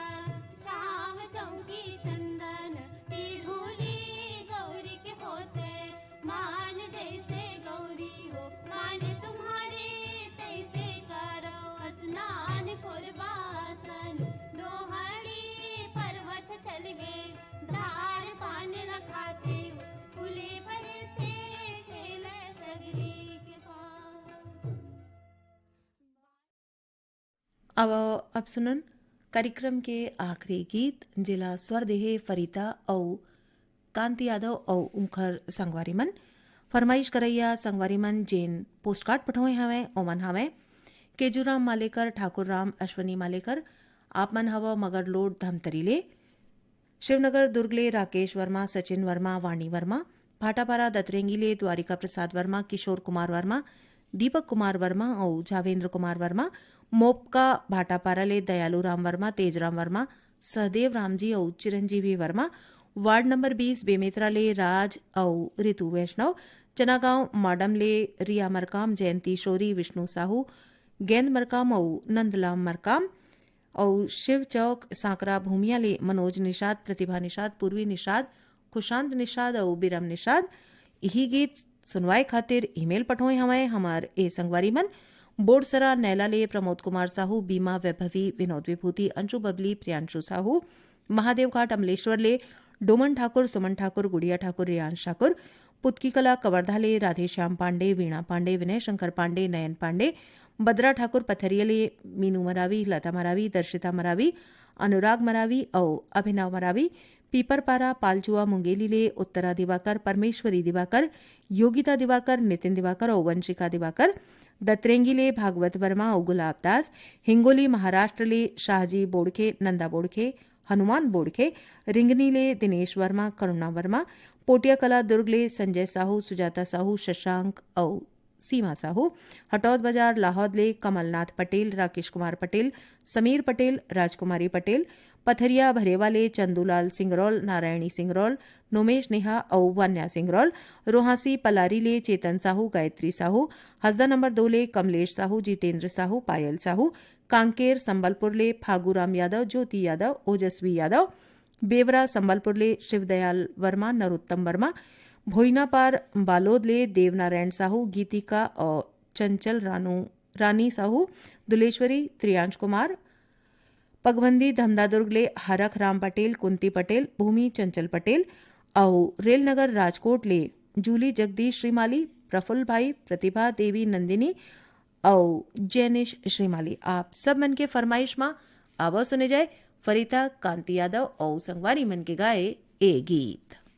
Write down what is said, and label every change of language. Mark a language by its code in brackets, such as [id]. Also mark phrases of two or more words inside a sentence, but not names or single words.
[hne] छाव चौकी चंदन पीढ़ोली गौरी के होते मान जैसे गौरी हो मान तुम्हारे तैसे करो स्नान कुर्बासन दोहरी पर्वत चल गए धार पान लखाते फूले भरते खेले सगरी के पास अब सुनन कार्यक्रम के आखिरी गीत जिला स्वरदेह फरीदा औ कांति यादव औ उखर संगवारी मन फरमाइश करैया संगवारी मन जेन पोस्टकार्ड पठोए हवे ओमन हवे केजूराम मालेकर ठाकुर राम अश्वनी मालेकर आप मन हव मगर लोड धमतरीले शिवनगर दुर्गले राकेश वर्मा सचिन वर्मा वाणी वर्मा भाटापारा दतरेंगीले द्वारिका प्रसाद वर्मा किशोर कुमार वर्मा दीपक कुमार वर्मा और जावेंद्र कुमार वर्मा मोपका भाटापाराले दयालू राम वर्मा तेजराम वर्मा सहदेव रामजी और चिरंजीवी वर्मा वार्ड नंबर 20 बेमेतरा ले राज और ऋतु वैष्णव चनागांव माडमले रिया मरकाम जयंती शोरी विष्णु साहू गेंद मरकाम और नंदलाम मरकाम और शिव चौक सांकरा भूमिया ले मनोज निषाद प्रतिभा निषाद पूर्वी निषाद खुशांत निषाद और बिरम निषाद यही गीत सुनवाए खातिर ईमेल पठोए हमारे हमार ए संगवारी मन बोर्डसरा नैलाले प्रमोद कुमार साहू बीमा वैभवी विनोद विभूति अंशु बबली प्रियांशु साहू महादेव घाट अमलेश्वर ले डोमन ठाकुर सुमन ठाकुर गुड़िया ठाकुर रियांश ठाकुर पुतकी कला कवर्धाले राधेश्याम पांडे वीणा पांडे विनय शंकर पांडे नयन पांडे बद्रा ठाकुर पथरियले मीनू मरावी लता मरावी दर्शिता मरावी अनुराग मरावी और अभिनव मरावी पीपरपारा पालचुआ मुंगेलीले उत्तरा दिवाकर परमेश्वरी दिवाकर योगिता दिवाकर नितिन दिवाकर और वंशिका दिवाकर दतरेंगीले भागवत वर्मा और गुलाब दास हिंगोली महाराष्ट्र ले शाहजी बोड़खे नंदा बोड़खे हनुमान बोड़खे रिंगनीले दिनेश वर्मा करुणा वर्मा पोटिया कला दुर्गले संजय साहू सुजाता साहू शशांक और सीमा साहू हटौद बाजार लाहौदले कमलनाथ पटेल राकेश कुमार पटेल समीर पटेल राजकुमारी पटेल पथरिया भरेवाले चंदूलाल सिंगरौल नारायणी सिंगरौल नोमेश नेहा और वान्या सिंगरौल रोहासी पलारीले चेतन साहू गायत्री साहू हसदा नंबर 2 ले कमलेश साहू जितेंद्र साहू पायल साहू कांकेर संबलपुर ले फागूराम यादव ज्योति यादव ओजस्वी यादव बेवरा संबलपुर ले शिवदयाल वर्मा नरोत्तम वर्मा भोइनापार बालोद ले देवनारायण साहू गीतिका और चंचल रानी साहू दुलेश्वरी त्रियांश कुमार पगबंदी धमदादुर्ग ले हरख राम पटेल कुंती पटेल भूमि चंचल पटेल और रेलनगर राजकोट ले जूली जगदीश श्रीमाली प्रफुल्ल भाई प्रतिभा देवी नंदिनी और जैनिश श्रीमाली आप सब मन के फरमाइश में आवा सुने जाए फरीदा कांति यादव और संगवारी मन के गाए ए गीत।